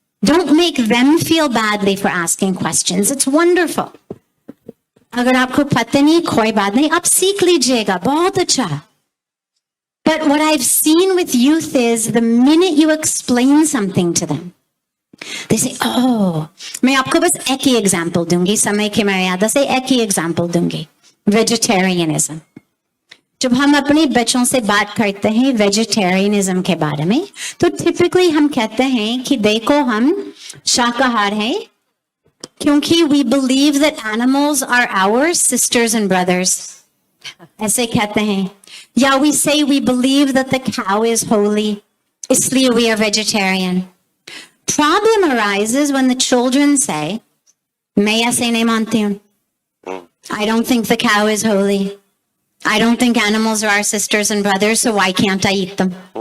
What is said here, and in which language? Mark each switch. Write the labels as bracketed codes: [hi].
[en] Don't make them feel badly for asking questions. It's wonderful. [hi] अगर आपको पता नहीं, कोई बात नहीं, आप सीख लीजिएगा, बहुत अच्छा. [en] But what I've seen with youth is the minute you explain something to them, they say, oh, [hi] मैं आपको बस एक ही एग्जाम्पल दूंगी, [en] समय की मर्यादा से एक ही एग्जाम्पल दूंगी. [hi] वेजिटेरियनिज्म. जब हम अपने बच्चों से बात करते हैं वेजिटेरियनिज्म के बारे में, तो टिपिकली हम कहते हैं कि देखो हम शाकाहार हैं क्योंकि [en] we believe that animals are our sisters and brothers. [hi] ऐसे कहते हैं. या [en] we say we believe that the cow is holy, [hi] इसलिए [en] we are vegetarian. Problem arises when the children say, [hi] मैं ऐसे नहीं मानती हूँ. [en] I don't think the cow is holy. I don't think animals are our sisters and brothers, so why can't I eat them?